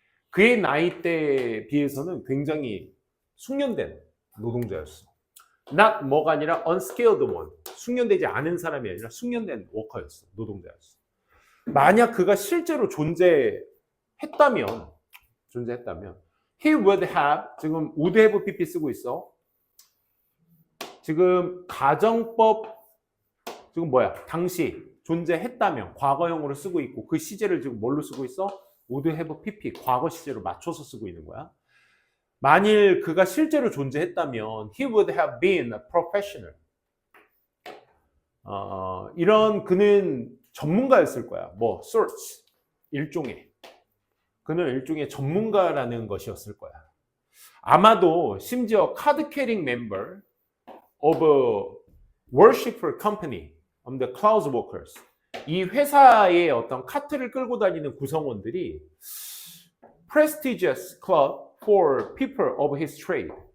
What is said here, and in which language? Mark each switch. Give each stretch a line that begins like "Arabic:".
Korean: 그의 나이대에 비해서는 굉장히 숙련된 노동자였어.
English: not
Korean: 뭐가 아니라
English: unskilled one.
Korean: 숙련되지 않은 사람이 아니라 숙련된 워커였어. 노동자였어. 만약 그가 실제로 존재했다면
English: he would have
Korean: 지금 would have pp 쓰고 있어. 지금 가정법 지금 뭐야? 당시 존재했다면 과거형으로 쓰고 있고 그 시제를 지금 뭘로 쓰고 있어? would have pp 과거 시제로 맞춰서 쓰고 있는 거야. 만일 그가 실제로 존재했다면
English: he would have been a professional.
Korean: 이런 그는 전문가였을 거야. 뭐 search 일종의 그는 일종의 전문가라는 것이었을 거야. 아마도 심지어
English: 카드 캐링 member of a worshipful company of the cloud workers
Korean: 이 회사의 어떤 카트를 끌고 다니는 구성원들이
English: prestigious club for people of his trade